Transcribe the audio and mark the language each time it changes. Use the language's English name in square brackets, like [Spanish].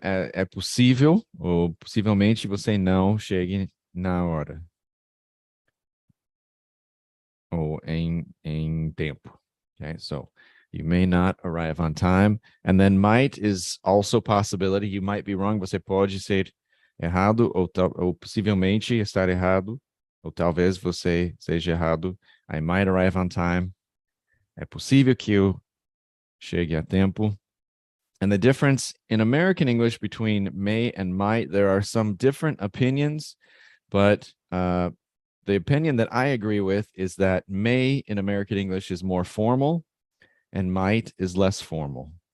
[Portuguese] É possível, ou possivelmente você não chegue na hora. ou em tempo. [English] Okay, so you may not arrive on time. And then might is also possibility. You might be wrong. [Portuguese] Você pode ser errado ou possivelmente estar errado. Ou talvez você seja errado. [English] I might arrive on time. [Portuguese] É possível que eu chegue a tempo. [English] And the difference in American English between may and might, there are some different opinions, but the opinion that I agree with is that may in American English is more formal and might is less formal.